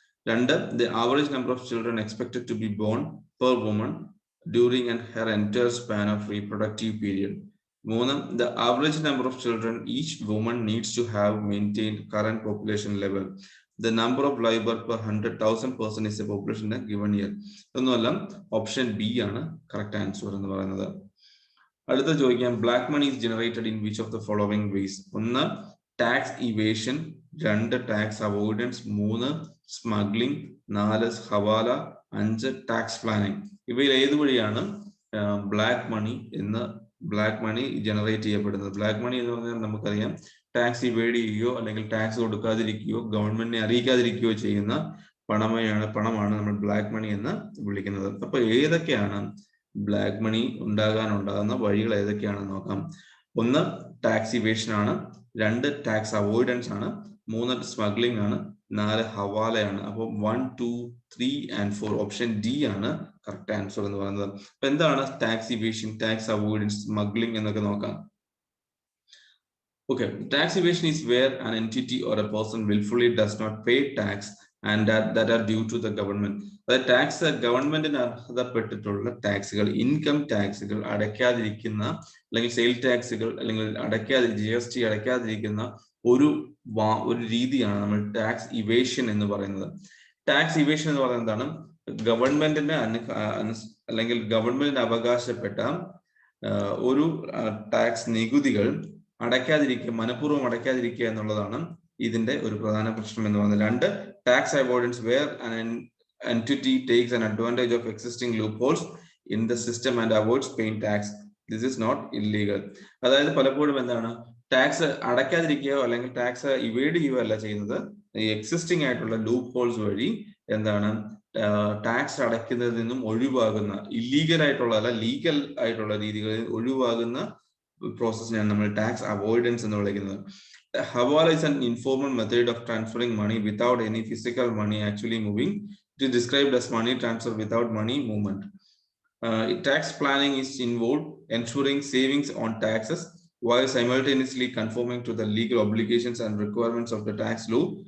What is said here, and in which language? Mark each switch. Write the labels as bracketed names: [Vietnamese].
[English] 2, the average number of children expected to be born per woman during her entire span of reproductive period. 3, the average number of children each woman needs to have maintained current population level. The number of live birth per 100,000 person is a population in a given year. [Malayalam] ഒന്നുമല്ല, option B ആണ് correct answer എന്ന് പറയുന്നത്. അടുത്ത ചോദിക്കാം, [English] Black money is generated in which of the following ways? 1, tax evasion, 2, tax avoidance, 3, smuggling, 4, hawala, 5, tax planning. [Malayalam] ഇവയിൽ ഏത് വഴിയാണ് black money generate ചെയ്യപ്പെടുന്നത്? ബ്ലാക്ക് മണി എന്ന് പറഞ്ഞാൽ നമുക്കറിയാം, ടാക്സ് ഇവേഡ് ചെയ്യുകയോ അല്ലെങ്കിൽ ടാക്സ് കൊടുക്കാതിരിക്കുകയോ ഗവൺമെന്റിനെ അറിയിക്കാതിരിക്കുകയോ ചെയ്യുന്ന പണമാണ് നമ്മൾ ബ്ലാക്ക് മണി എന്ന് വിളിക്കുന്നത്. അപ്പൊ ഏതൊക്കെയാണ് ബ്ലാക്ക് മണി ഉണ്ടാകുന്ന വഴികൾ ഏതൊക്കെയാണെന്ന് നോക്കാം. 1, ടാക്സ് ഇവേഷൻ ആണ്, 2, ടാക്സ് അവോയ്ഡൻസ് ആണ്, 3, സ്മഗ്ലിംഗ് ആണ്, 4, ഹവാലയാണ്. അപ്പൊ 1, 2, 3 and 4 ഓപ്ഷൻ ഡി ആണ് കറക്റ്റ് ആൻസർ എന്ന് പറയുന്നത്. അപ്പൊ എന്താണ് tax evasion, tax avoidance, smuggling എന്നൊക്കെ നോക്കാം. [English] Okay, tax evasion is where an entity or a person willfully does not pay tax and that are due to the government. [Malayalam] അതായത് tax ഗവൺമെന്റിന് അർഹതപ്പെട്ടിട്ടുള്ള ടാക്സുകൾ, income ടാക്സുകൾ അടയ്ക്കാതിരിക്കുന്ന അല്ലെങ്കിൽ sale ടാക്സുകൾ അല്ലെങ്കിൽ GST അടയ്ക്കാതിരിക്കുന്ന ഒരു രീതിയാണ് നമ്മൾ tax evasion എന്ന് പറയുന്നത്. ടാക്സ് ഇവേഷൻ എന്ന് പറയുന്നത് എന്താണ്? ഗവൺമെന്റിന് അല്ലെങ്കിൽ ഗവൺമെന്റിന് അവകാശപ്പെട്ട ഒരു ടാക്സ് നികുതികൾ മനഃപൂർവ്വം അടയ്ക്കാതിരിക്കുക എന്നുള്ളതാണ് ഇതിന്റെ ഒരു പ്രധാന പ്രശ്നം എന്ന് പറയുന്നത്. [English] 2, tax avoidance where an entity takes an advantage of existing loopholes in the system and avoids paying tax. This is not illegal. [Malayalam] അതായത് പലപ്പോഴും എന്താണ്, ടാക്സ് അടയ്ക്കാതിരിക്കുകയോ അല്ലെങ്കിൽ ടാക്സ് ഇവേഡ് ചെയ്യുകയോ അല്ല ചെയ്യുന്നത്, ഈ എക്സിസ്റ്റിംഗ് ആയിട്ടുള്ള ലൂപ്പ് ഹോൾസ് വഴി എന്താണ് ടാക്സ് അടയ്ക്കുന്നതിൽ നിന്നും ഒഴിവാകുന്ന, ഇല്ലീഗൽ ആയിട്ടുള്ള ലീഗൽ ആയിട്ടുള്ള രീതികളിൽ ഒഴിവാകുന്ന പ്രോസസ്സിനെയാണ് നമ്മൾ ടാക്സ് അവോയ്ഡൻസ് എന്ന് വിളിക്കുന്നത്. [English] Hawala is an informal method of transferring money without any physical money actually moving. It is described as money transfer without money movement. Tax planning is involved ensuring savings on taxes while simultaneously conforming to the legal obligations and requirements of the tax law.